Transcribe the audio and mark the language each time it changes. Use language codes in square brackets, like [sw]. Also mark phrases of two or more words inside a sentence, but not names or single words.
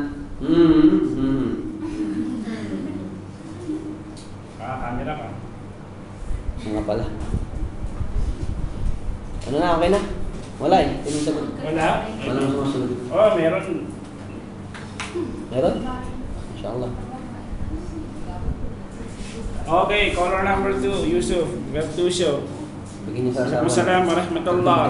[tl] Camera ka. mga pala. Ano na, okay na? Wala eh. Tinong sagot. Wala? Walang sumusunod. Oh, meron. Meron? [ar] Inshallah. [en] Okay, caller number 2, Yusuf. Web 2 show. [tl] Bigyan niyo sa asawa. [ar] السلام عليكم ورحمة الله.